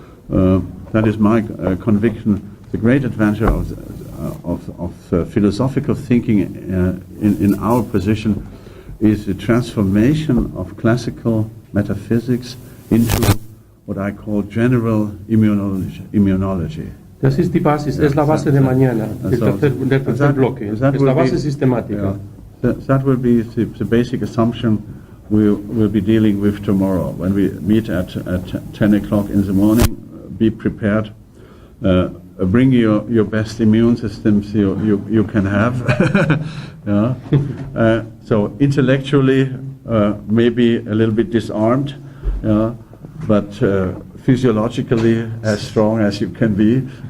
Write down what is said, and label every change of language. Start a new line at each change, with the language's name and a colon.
English: That is my conviction. The great adventure of philosophical thinking in our position is the transformation of classical metaphysics into what I call general immunology.
Spanish: The Sistipasis es la base de mañana, del tercer bloque, es la base sistemática.
English: That will be the basic assumption we'll be dealing with tomorrow. When we meet at 10 o'clock in the morning, be prepared. Bring your best immune systems you can have. Yeah. So intellectually, maybe a little bit disarmed, but physiologically as strong as you can be.